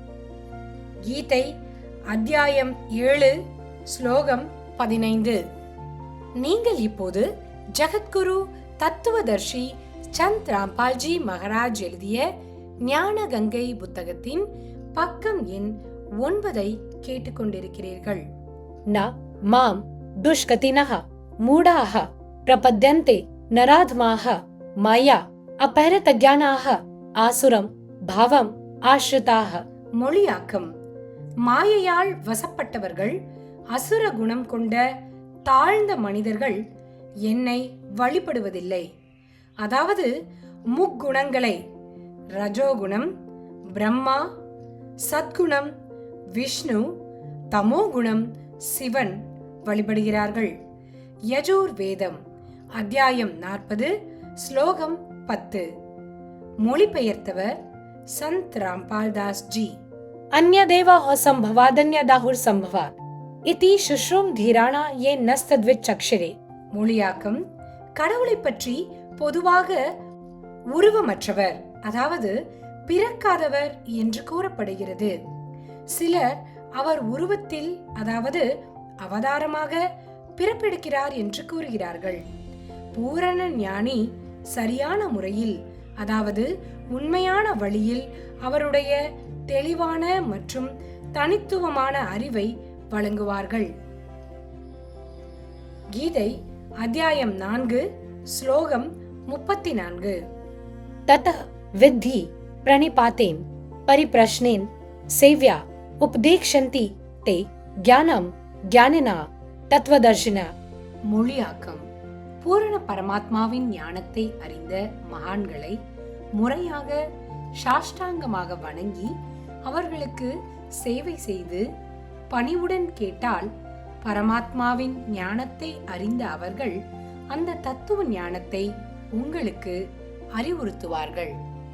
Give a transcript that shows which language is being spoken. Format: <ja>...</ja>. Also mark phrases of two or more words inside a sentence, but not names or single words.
<ta>கீதை அத்தியாயம் 7 ஸ்லோகம் 15. நீங்கள் இப்போது ஜகத்குரு தத்துவதர்ஷி சந்த் ராம்பால்ஜி மகாராஜ் எழுதிய ஞான கங்கை புத்தகத்தின் பக்கம் எண் 9 கேட்டுக்கொண்டிருக்கிறீர்கள்.</ta> <sa>न माम दुष्कतिनः मूढाः प्रपद्यन्ते नराधमाः माया अपहृतज्ञानाः आसुरं भावம் ஆஸ்ரிதாः.</sa> <ta>மொழியாக்கம். மாயையால் வசப்பட்டவர்கள், அசுர குணம் கொண்ட தாழ்ந்த மனிதர்கள் என்னை வழிபடுவதில்லை. அதாவது முக்குணங்களை ரஜோகுணம், பிரம்மா, சத்குணம் விஷ்ணு, தமோகுணம் சிவன் வழிபடுகிறார்கள். யஜூர் வேதம் அத்தியாயம் 40 ஸ்லோகம் 10. மொழிபெயர்த்தவர் சந்த் ராம்பால்தாஸ் ஜி.</ta> <sa>अन्यदेवा असंभवादन्यदाहुर संभवात् इति शुश्रूम धीराणा ये नस्तद्विचक्षरे.</sa> <ta>மொழியாக்கம். கடவுளை பற்றி பொதுவாக உருவமற்றவர், அதாவது பிறக்காதவர் என்று கூறப்படுகிறது. சிலர் அவர் உருவத்தில், அதாவது அவதாரமாக பிறப்பெடுக்கிறார் என்று கூறுகிறார்கள். பூரண ஞானி சரியான முறையில், அதாவது உண்மையான வழியில் அவருடைய தெளிவான மற்றும் தனித்துவமான அறிவை வழங்குவார்கள். கீதை அத்தியாயம் 4 ஸ்லோகம் 34.</ta> <sa>ततः विद्धि प्रणिपातेन परिप्रश्नेन सेव्या उपदेक्षन्ति ते ज्ञानं ज्ञानिना तत्वदर्शिना.</sa> <ta>மொழியாக்கம். பூரண பரமாத்மாவின் ஞானத்தை அறிந்த மகான்களை முறையாக சாஷ்டாங்கமாக வணங்கி அவர்களுக்கு சேவை செய்து பணிவுடன் கேட்டால் பரமாத்மாவின் ஞானத்தை அறிந்த அவர்கள் அந்த தத்துவ ஞானத்தை உங்களுக்கு அறிவுறுத்துவார்கள்.</ta>